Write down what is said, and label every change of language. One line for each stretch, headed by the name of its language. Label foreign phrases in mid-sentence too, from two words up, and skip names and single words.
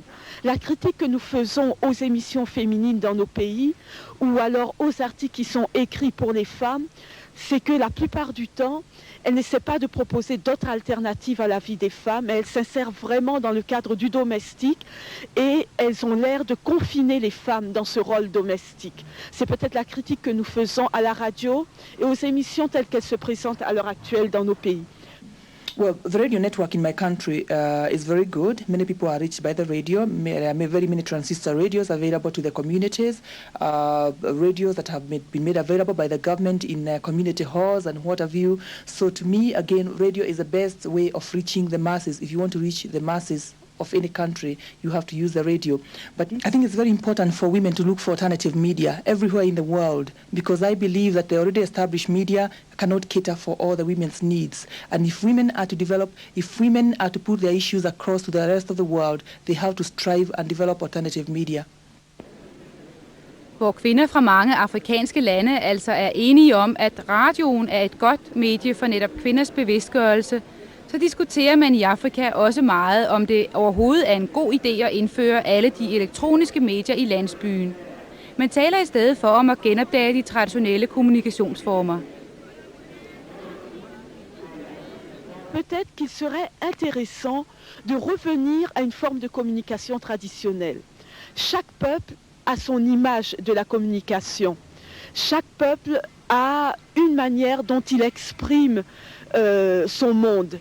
French: La critique que nous faisons aux émissions féminines dans nos pays, ou alors aux articles qui sont écrits pour les femmes, c'est que la plupart du temps, elles n'essaient pas de proposer d'autres alternatives à la vie des femmes, mais elles s'insèrent vraiment dans le cadre du domestique et elles ont l'air de confiner les femmes dans ce rôle domestique. C'est peut-être la critique que nous faisons à la radio et aux émissions telles qu'elles se présentent à l'heure actuelle dans nos pays.
English: Well, the radio network in my country is very good. Many people are reached by the radio. There are very many transistor radios available to the communities, radios that have been made available by the government in community halls and what have you. So to me, again, radio is the best way of reaching the masses. If you want to reach the masses of any country, you have to use the radio. But I think it's very important for women to look for alternative media everywhere in the world, because I believe that the already established media cannot cater for all the women's needs. And if women are to develop, if women are to put their issues across to the rest of the world, they have to strive and develop alternative media.
Danish: Hvor kvinder fra mange afrikanske lande altså er enige om, at radioen er et godt medie for netop kvinders bevidstgørelse, så diskuterer man i Afrika også meget, om det overhovedet er en god idé at indføre alle de elektroniske medier i landsbyen. Man taler i stedet for om at genopdage de traditionelle kommunikationsformer.
French: Peut-être qu'il serait intéressant de revenir à une forme de communication traditionnelle. Chaque peuple a son image de la communication. Chaque peuple a une manière dont il exprime son monde.